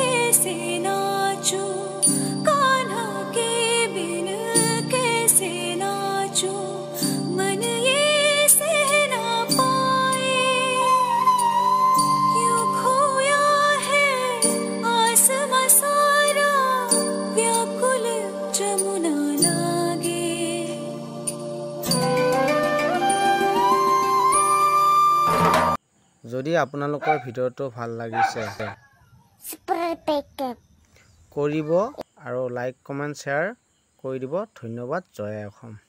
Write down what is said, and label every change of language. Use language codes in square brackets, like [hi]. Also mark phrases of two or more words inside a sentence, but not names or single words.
[hi] कैसे नाचूं कान्हा के बिन कैसे नाचूं मन ये सह ना पाए क्यों खोया है आसमां सारा व्याकुल जमुना लागे [as] যদি আপোনালোকৰ ভিডিঅ'টো ভাল লাগিছে কৰিব আৰু [en] like comment share [as] কৰি দিব ধন্যবাদ জয় অসম।